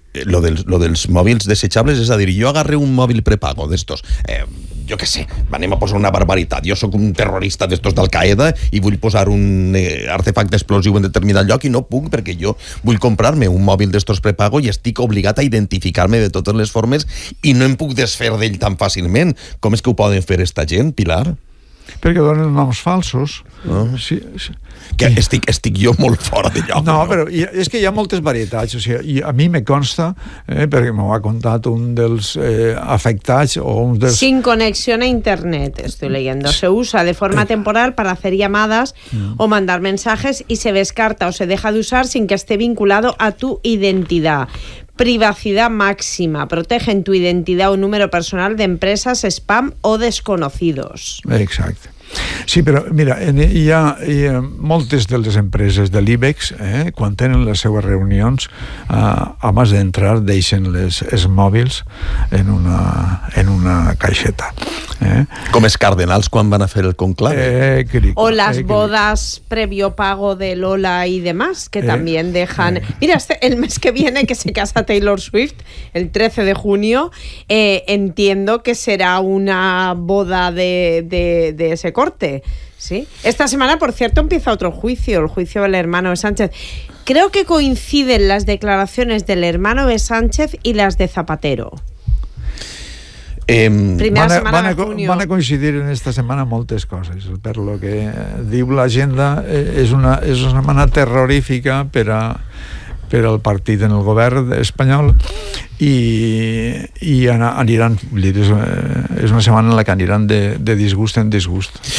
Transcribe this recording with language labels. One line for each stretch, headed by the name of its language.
Catalan: Lo dels mòbils desechables, és a dir, jo agarré un mòbil prepago d'estos, jo què sé, anem a posar una barbaritat, jo sóc un terrorista d'estos d'Al-Qaeda i vull posar un artefacte explosiu en determinat lloc i no puc perquè jo vull comprar-me un mòbil d'estos prepago i estic obligat a identificar-me de totes les formes i no em puc desfer d'ell tan fàcilment. Com és que ho poden fer esta gent, Pilar? Perquè donen noms falsos. No? Sí, sí. Que estic jo molt fora de lloc. No, però és que hi ha moltes varietats. O sigui, a mi me consta, perquè m'ho ha contat un dels afectats o un dels...
Spanish: Sin conexión a internet, estoy leyendo. Se usa de forma temporal para hacer llamadas o mandar mensajes y se descarta o se deja de usar sin que esté vinculado a tu identidad. Privacidad máxima. Protegen tu identidad o número personal de empresas, spam o desconocidos. Exacto.
Catalan: Sí, però mira, hi ha moltes de les empreses de l'IBEX, quan tenen les seues reunions, abans d'entrar deixen els mòbils en una caixeta. Com els cardenals quan van a fer el conclave. O les
Spanish: bodas previo pago
Catalan: de Lola i demás, que també deixen...
Spanish: Mira, el mes que viene que se casa Taylor Swift, el 13 de junio, entiendo que serà una boda de ese corte. ¿Sí? Esta semana, por cierto, empieza otro juicio, el juicio del hermano de Sánchez. Creo que coinciden las declaraciones del hermano de Sánchez y las de Zapatero. Van a coincidir en esta semana
Catalan: moltes coses, per lo que diu l'agenda, és una semana terrorífica per al partit en el govern espanyol i aniran, és una setmana en la que aniran de disgust en disgust.